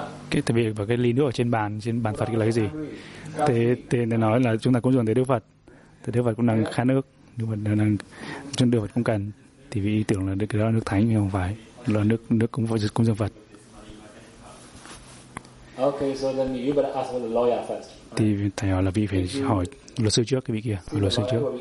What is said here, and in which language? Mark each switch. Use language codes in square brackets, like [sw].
[vi] Tại vì và cái ly nước ở trên bàn Phật là cái gì? Thế nói là chúng ta cũng dùng tới Đức Phật. Thế Đức Phật cũng đang khát nước, Đức Phật đang chúng Đức Phật cũng cần. Thì vì ý tưởng là cái đó là nước thánh, nhưng không phải. Là nước cũng phải cũng dùng Phật. [en] Okay, so then you better ask the lawyer first. [vi] Thì thầy hỏi là vị phải hỏi luật sư trước, cái vị kia hỏi luật sư trước.